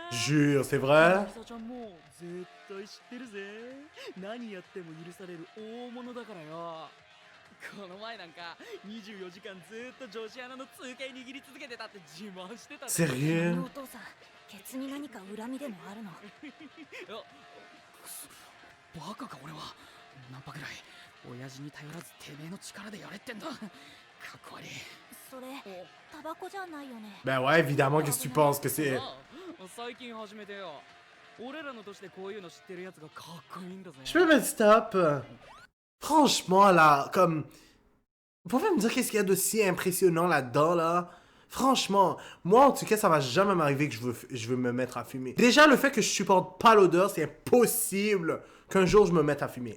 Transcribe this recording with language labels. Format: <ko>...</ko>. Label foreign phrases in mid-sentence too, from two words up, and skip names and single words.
<fr>Jure, c'est vrai?</fr> <ja>みさちゃんも絶対知ってるぜ。何やっても許される大物だからよ。この前なんか24時間ずっと女子アナの通形握り続けてたって自慢してたぜ。</ja> <fr>Sérieux?</fr> <ja>お父さんケツに何か恨みでもあるのバカか俺は。ナンパぐらい親父に頼らずてめえの力でやれってんだ。かっこ悪い。それタバコじゃないよね</ja> <fr>Ben ouais, évidemment, qu'est-ce que tu penses que c'est?</fr> <ja>最近始めてよ。俺らの年でこういうの知ってるやつがかっこいいんだぜ。</ja> <fr>Je peux mettre stop? Franchement, là, comme... Vous pouvez me dire qu'est-ce qu'il y a de si impressionnant là-dedans, là? Franchement, moi, en tout cas, ça va jamais m'arriver que je veux me mettre à fumer. Déjà, le fait que je supporte pas l'odeur, c'est impossible qu'un jour je me mette à fumer.</fr>